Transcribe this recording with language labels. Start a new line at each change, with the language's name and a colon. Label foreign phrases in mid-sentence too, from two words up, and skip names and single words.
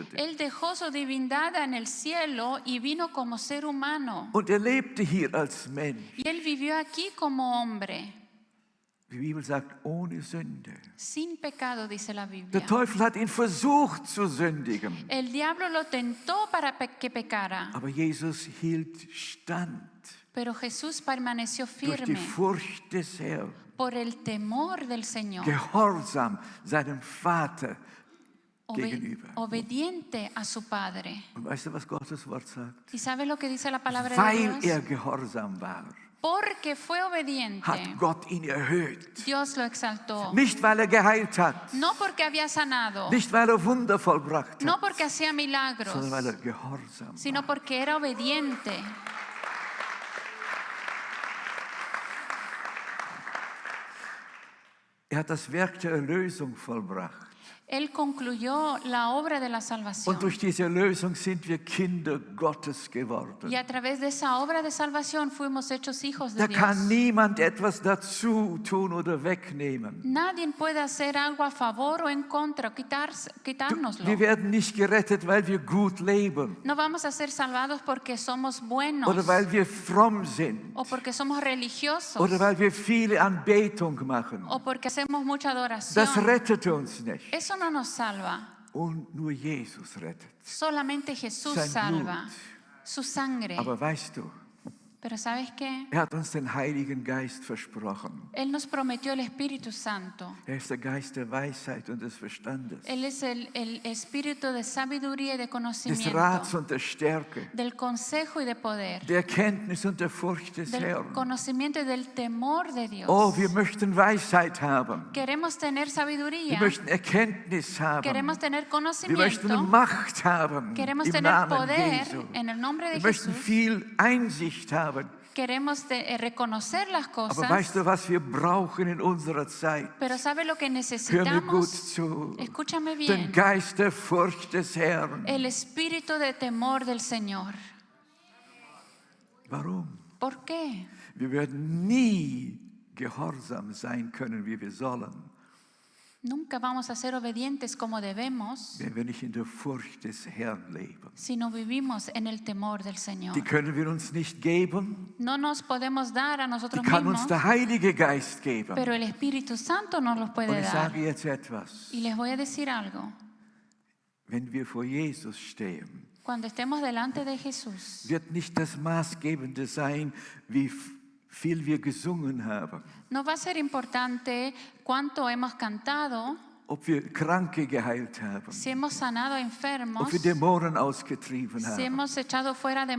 Spanish: Él dejó su divinidad en el cielo y vino como ser humano.
German: Und er lebte hier als Mensch.
Spanish: Y él vivió aquí como hombre,
German: Die Bibel sagt, ohne Sünde.
Spanish: sin pecado, dice la Biblia.
German: Der Teufel hat ihn versucht zu sündigen.
Spanish: El diablo lo tentó para que pecara,
German: Aber Jesus hielt stand
Spanish: pero Jesús permaneció
German: durch die
Spanish: firme
German: Furcht des Herrn.
Spanish: por el temor del Señor.
German: Gehorsam seinem Vater gegenüber.
Spanish: obediente a su Padre.
German: Und weißt du, was Gottes Wort sagt?
Spanish: ¿Y sabe lo que dice la palabra de
German: Weil
Spanish: Dios?
German: gehorsam war,
Spanish: Porque fue obediente,
German: hat Gott ihn erhöht.
Spanish: Dios lo exaltó.
German: Nicht, weil geheilt hat,
Spanish: No porque había sanado,
German: nicht, weil Wunder vollbracht
Spanish: no
German: hat,
Spanish: porque hacía milagros,
German: sondern weil gehorsam
Spanish: sino
German: war.
Spanish: porque era obediente.
German: Hat das Werk der Erlösung vollbracht.
Spanish: Él concluyó la obra de la salvación.
German: Und durch diese Erlösung sind wir Kinder Gottes geworden.
Spanish: Y a través de esa obra de salvación fuimos hechos hijos
German: Da
Spanish: de
German: kann
Spanish: Dios.
German: niemand etwas dazu tun oder wegnehmen.
Spanish: Nadie puede hacer algo a favor o en contra, quitárnoslo.
German: Wir werden nicht gerettet, weil wir gut leben
Spanish: No vamos a ser salvados porque somos buenos
German: oder weil wir fromm sind
Spanish: o porque somos religiosos
German: oder weil wir viele Anbetung machen.
Spanish: o porque hacemos mucha
German: Das
Spanish: adoración.
German: rettet uns nicht.
Spanish: Eso no nos salva.
German: Und nur Jesus rettet.
Spanish: Solamente Jesús
German: Sein
Spanish: salva.
German: Blut.
Spanish: Su sangre.
German: Aber weißt du,
Spanish: Pero ¿sabes qué?
German: hat uns den Heiligen Geist versprochen.
Spanish: Él nos prometió el Espíritu Santo.
German: Ist der Geist der Weisheit und des Verstandes,
Spanish: Él es el espíritu de sabiduría y de
German: des
Spanish: conocimiento,
German: Rats und der Stärke,
Spanish: del consejo y de poder,
German: der Erkenntnis und der Furcht des
Spanish: del
German: Herrn.
Spanish: conocimiento y del temor de Dios.
German: Oh, wir möchten Weisheit haben.
Spanish: Queremos tener
German: Wir
Spanish: sabiduría,
German: möchten Erkenntnis haben.
Spanish: queremos tener
German: Wir möchten
Spanish: conocimiento,
German: Macht haben
Spanish: queremos
German: im
Spanish: tener
German: Namen
Spanish: poder
German: Jesu.
Spanish: en el nombre de
German: Wir möchten
Spanish: Jesús,
German: viel Einsicht haben.
Spanish: queremos reconocer las
German: Aber
Spanish: cosas,
German: weißt du, was wir brauchen in unserer Zeit?
Spanish: pero ¿sabe lo que
German: Hör mir gut
Spanish: necesitamos?
German: zu.
Spanish: Escúchame
German: Den
Spanish: bien,
German: Geist der Furcht des Herrn.
Spanish: el espíritu de temor del Señor.
German: Warum?
Spanish: ¿Por qué?
German: Wir werden nie gehorsam sein können, wie wir sollen,
Spanish: Nunca vamos a ser obedientes como debemos
German: wenn wir nicht in der Furcht des Herrn leben.
Spanish: si no vivimos en el temor del Señor.
German: Die können wir uns nicht geben,
Spanish: No nos podemos dar a
German: die
Spanish: nosotros
German: kann uns
Spanish: mismos,
German: der Heilige Geist geben.
Spanish: pero el Espíritu Santo nos los
German: Und
Spanish: puede
German: ich
Spanish: dar.
German: sage jetzt etwas,
Spanish: Y les voy a decir algo.
German: wenn wir vor Jesus stehen,
Spanish: Cuando estemos delante de Jesús,
German: wird nicht das Maßgebende sein, wie viel wir gesungen haben,
Spanish: no va a ser importante cuánto hemos cantado,
German: ob wir Kranke geheilt haben,
Spanish: si hemos sanado a enfermos,
German: ob wir Dämonen ausgetrieben
Spanish: si
German: haben,
Spanish: hemos echado fuera
German: sondern